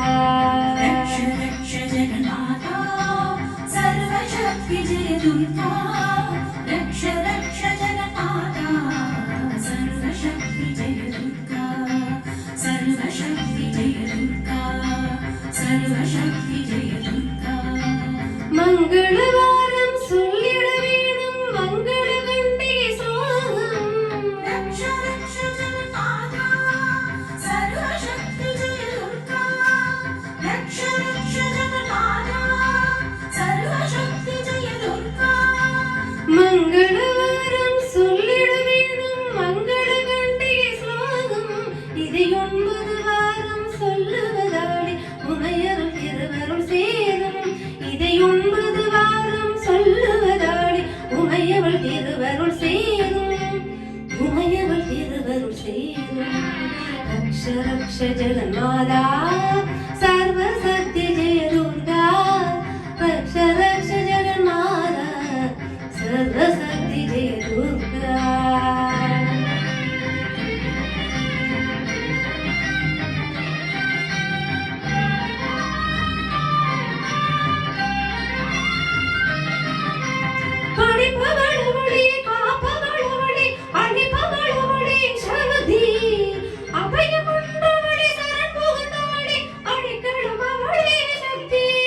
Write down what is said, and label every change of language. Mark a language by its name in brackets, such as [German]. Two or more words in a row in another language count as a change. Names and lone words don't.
[Sanskrit] रक्ष जगन्माता सर्वशक्ति जय दुर्गा रक्ष जगन्माता सर्वशक्ति जय दुर्गा सर्वशक्ति जय दुर्गा सर्वशक्ति जय दुर्गा [Tamil] मंगलवारम சொல்லிட வேணும் மங்கள கண்டிகை ஸ்லோகம் [Sanskrit] रक्ष जगन्माता सर्वशक्ति जय दुर्गा रक्ष जगन्माता सर्वशक्ति जय दुर्गा [Tamil] மங்களவாரம் சொல்லிட வேணும் மங்கள கண்டிகை ஸ்லோகம் இதை 9 வாரம் சொல்லுவதாலே உமையருள் திருவருள் சேரும் இதை 9 வாரம் சொல்லுவதாலே உமையவள் திருவருள் சேரும் உமையவள் திருவருள் சேரும் [Sanskrit] रक्ष जगन्माता सर्वशक्ति जय दुर्गा रक्ष जगन्माता सर्वशक्ति जय दुर्गा [Tamil] படிப்பவளவளே காப்பவளவளே அழிப்பவளவளே சரதி அபயமுண்டவளே சரண் புகுந்தவளே அடிக்கலமவளே சக்தி